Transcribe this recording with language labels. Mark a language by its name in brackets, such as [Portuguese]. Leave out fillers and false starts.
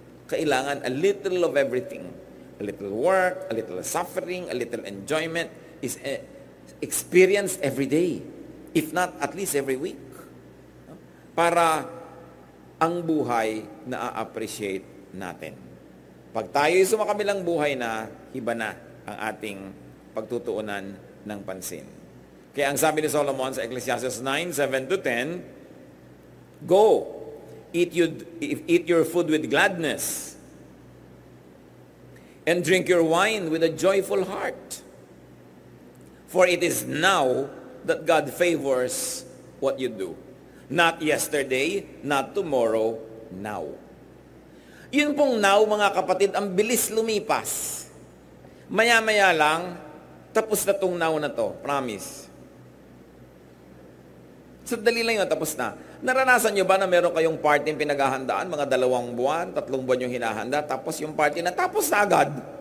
[English] Kailangan a little of everything. A little work, a little suffering, a little enjoyment is experienced every day. If not, at least every week. [Filipino] Para ang buhay na a-appreciate natin. Pag tayo'y sumakabilang buhay na, iba na ang ating pagtutuunan ng pansin. Kaya ang sabi ni Solomon sa [English] Ecclesiastes 9:7-10, go, eat your food with gladness, and drink your wine with a joyful heart. For it is now that God favors what you do. Not yesterday, not tomorrow, now. [Filipino] Yun pong now, mga kapatid, ang bilis lumipas. Maya-maya lang, tapos na tong now na to. Promise. Sandali lang yun, tapos na. Naranasan nyo ba na meron kayong party yung pinaghahandaan, mga 2 buwan, 3 buwan yung hinahanda, tapos yung party na tapos na agad.